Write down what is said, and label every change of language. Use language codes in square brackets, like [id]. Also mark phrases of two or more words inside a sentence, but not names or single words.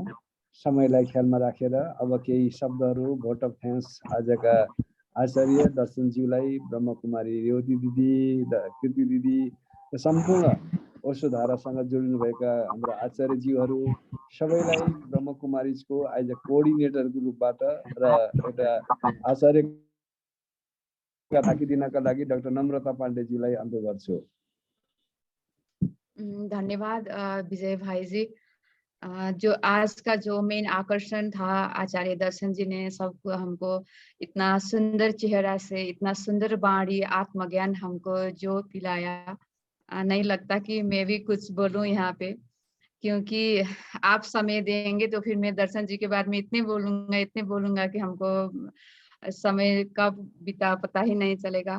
[ne] समयलाई ख्यालमा राखेर अब केही शब्दहरू [en] vote of thanks [ne] आजका आचार्य दर्शनज्यूलाई, ब्रह्मकुमारी रेवती दिदी, कीर्ति दिदी, सम्पूर्ण ओशोधारासँग जोडिनुभएका हाम्रा आचार्यज्यूहरू सबैलाई ब्रह्मकुमारीजको [en] as a coordinatorको [ne] रूपबाट र एउटा आचार्य राखिदिनका लागि डाक्टर नम्रता पाण्डेजीलाई अन्त्य गर्छु। [hi] धन्यवाद विजय भाई जी। जो आज का जो मेन आकर्षण था, आचार्य दर्शन जी ने सबको हमको इतना सुंदर चेहरा से, इतना सुंदर वाणी, आत्मज्ञान हमको जो पिलाया, नहीं लगता कि मैं भी कुछ बोलूं यहाँ पे, क्योंकि आप समय देंगे तो फिर मैं दर्शन जी के बारे में इतने बोलूंगा कि हमको समय कब बीता पता ही नहीं चलेगा।